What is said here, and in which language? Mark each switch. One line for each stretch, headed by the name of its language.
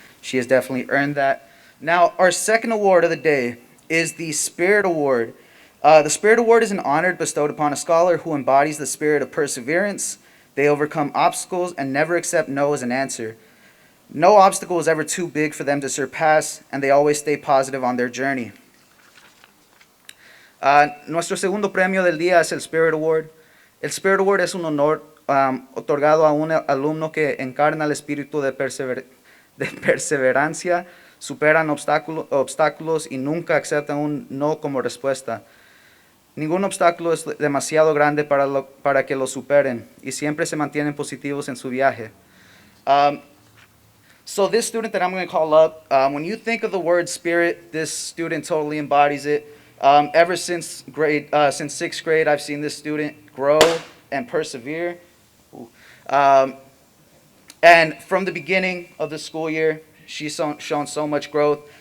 English: She has definitely earned that. Now, our second award of the day is the Spirit Award. The Spirit Award is an honor bestowed upon a scholar who embodies the spirit of perseverance. They overcome obstacles and never accept no as an answer. No obstacle is ever too big for them to surpass, and they always stay positive on their journey.
Spanish: Nuestro segundo premio del día es el Spirit Award. El Spirit Award es un honor otorgado a un alumno que encarna el espíritu de perseverancia, superan obstáculos y nunca aceptan un no como respuesta. Ningún obstáculo es demasiado grande para que lo superen y siempre se mantienen positivos en su viaje.
English: So this student that I'm going to call up, when you think of the word spirit, this student totally embodies it. Ever since sixth grade, I've seen this student grow and persevere. And from the beginning of the school year, she's shown so much growth.